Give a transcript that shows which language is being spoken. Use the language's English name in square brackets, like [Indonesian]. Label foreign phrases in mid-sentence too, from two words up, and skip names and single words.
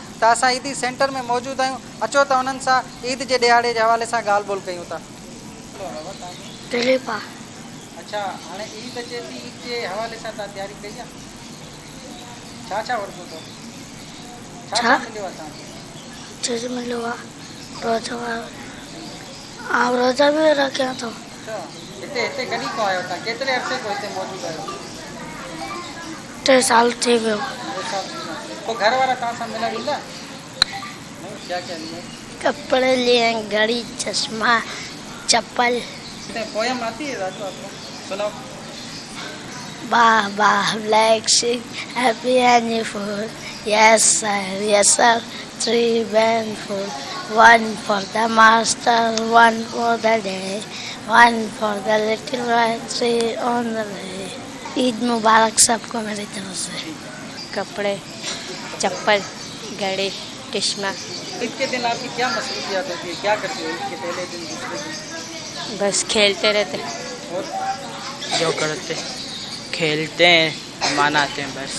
[Sindhi] त असां ईदी सेंटर में मौजूदु आहियूं। अचो त उन्हनि सां ईद जे ॾियारे जे हवाले सां ॻाल्हि ॿोल कयूं था। अच्छा, हाणे ईद अचे थी, ईद जे हवाले सां तव्हां तयारी कई आहे? छा वरितो अथव? छा मिलियो आहे तव्हांखे? चीज मिलो रोजा भी रखिया तो। अच्छा, हिते कॾहिं खां आहियो तव्हां? केतिरे अरसे खां हिते मौजूदु आहियो? 3 साल थी वियो। 2 साल थी विया। पोइ घर वारा तव्हां सां मिलण ईंदा? [Urdu] کیا کیا لیے? کپڑے لیے، گھڑی، چشمہ، چپل. پوئم آتی ہے راجو آپ کو؟ سناؤ. [English] Bah bah black sheep, happy and full. Yes sir, 3 bandful. 1 for the master, 1 for the day, 1 for the little one, 3 on the way. [Urdu] عید مبارک سب کو میری طرف سے. کپڑے، چپل، گھڑی، چشمہ. عید کے دن آپ کی کیا مصروفیات ہوتی ہے؟ کیا کرتی ہو عید کے پہلے دن، دوسرے دن? بس کھیلتے رہتے, और جو کرتے کھیلتے ہیں، مناتے ہیں بس.